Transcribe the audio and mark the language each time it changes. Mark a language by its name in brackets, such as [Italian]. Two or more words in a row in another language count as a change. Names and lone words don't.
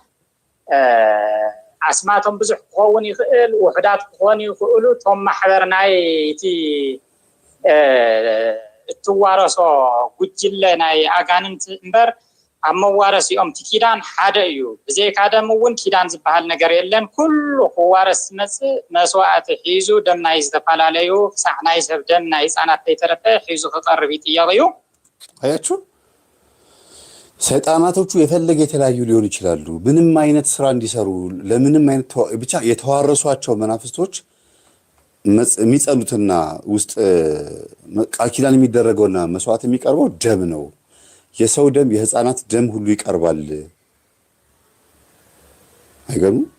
[Tigrinya] ኣስማቶም ብዙሕ ክኸውን ይኽእል፣ ውሕዳት ክኾኑ ይኽእሉ። እቶም ማሕበር ናይቲ እትዋረሶ ጉጅለ ናይ ኣጋንንት እምበር ኣብ መዋረሲኦም እቲ ኪዳን ሓደ እዩ። ብዘይካ ደም እውን ኪዳን ዝበሃል ነገር የለን። ኩሉ ክዋረስ ዝመፅእ መስዋዕቲ ሒዙ ደም ናይ ዝተፈላለዩ ክሳዕ ናይ ሰብ ደም ናይ ህፃናት ዘይተረፈ ሒዙ ክቐርብ ይጥየቕ እዩ። [Amharic] አያችሁ፣ ሰይጣናቶቹ የፈለገ የተለያዩ ሊሆኑ ይችላሉ። ምንም አይነት ስራ እንዲሰሩ ለምንም አይነት ብቻ የተዋረሷቸው መናፍስቶች የሚጸሉትና ውስጥ ቃል ኪዳን የሚደረገውና መስዋዕት የሚቀርበው ደም ነው። የሰው ደም፣ የህፃናት ደም ሁሉ ይቀርባል። አይገርም?